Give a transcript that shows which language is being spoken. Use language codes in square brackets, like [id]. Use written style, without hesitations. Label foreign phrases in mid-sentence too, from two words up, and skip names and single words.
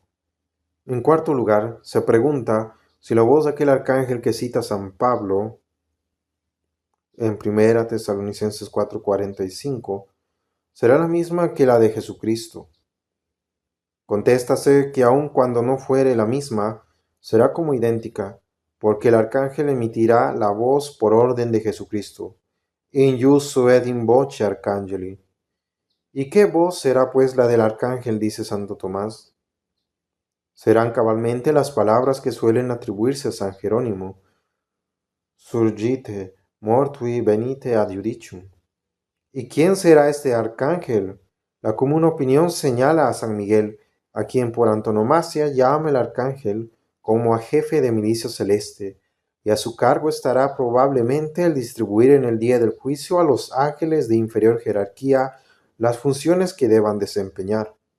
[es] En cuarto lugar, se pregunta si la voz de aquel arcángel que cita San Pablo en 1 Tesalonicenses 4:45 será la misma que la de Jesucristo. Contéstase que aun cuando no fuere la misma, será como idéntica, porque el arcángel emitirá la voz por orden de Jesucristo. [la] In iussu et in voce arcangeli. [es] ¿Y qué voz será pues la del arcángel? Dice Santo Tomás. Serán cabalmente las palabras que suelen atribuirse a San Jerónimo. [la] Surgite, mortui venite ad judicium. [es] ¿Y quién será este arcángel? La común opinión señala a San Miguel, a quien por antonomasia llama el arcángel, como a jefe de milicia celeste, y a su cargo estará probablemente el distribuir en el día del juicio a los ángeles de inferior jerarquía las funciones que deban desempeñar.